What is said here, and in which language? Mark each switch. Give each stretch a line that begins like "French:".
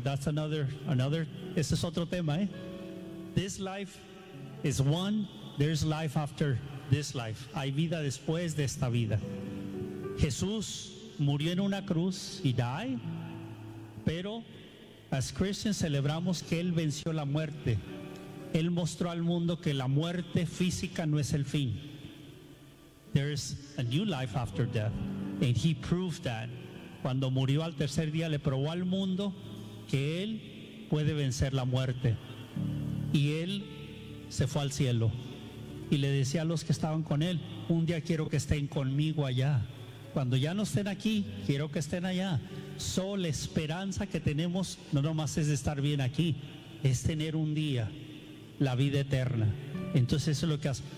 English: That's another,
Spanish: ese es otro tema,
English: this life is one, there's life after this life,
Spanish: hay vida después de esta vida. Jesús murió en una cruz,
English: he died,
Spanish: pero
English: as Christians
Spanish: celebramos que Él venció la muerte. Él mostró al mundo que la muerte física no es el fin.
English: There is a new life after death, and He proved that.
Spanish: Cuando murió al tercer día, le probó al mundo que Él puede vencer la muerte. Y Él se fue al cielo y le decía a los que estaban con Él, un día quiero que estén conmigo allá. Cuando ya no estén aquí, quiero que estén allá. Solo la esperanza que tenemos, no nomás es estar bien aquí, es tener un día la vida eterna. Entonces eso es lo que hace.